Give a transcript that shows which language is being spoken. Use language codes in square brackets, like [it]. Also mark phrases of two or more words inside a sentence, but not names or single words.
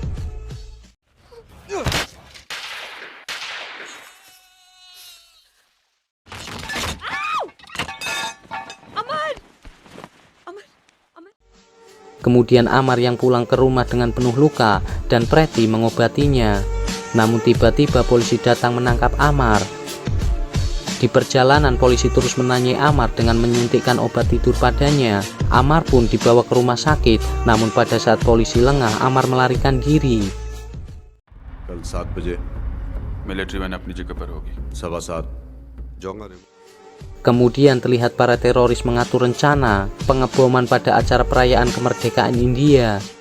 [id] Kemudian Amar yang pulang ke rumah dengan penuh luka dan Preti mengobatinya. Namun tiba-tiba polisi datang menangkap Amar. Di perjalanan polisi terus menanyai Amar dengan menyuntikkan obat tidur padanya. Amar pun dibawa ke rumah sakit, namun pada saat polisi lengah Amar melarikan diri. [hi] कल 7 बजे [en] military man [hi] अपनी जगह पर होगी 7:15 जाऊंगा। [id] Kemudian terlihat para teroris mengatur rencana pengeboman pada acara perayaan kemerdekaan India.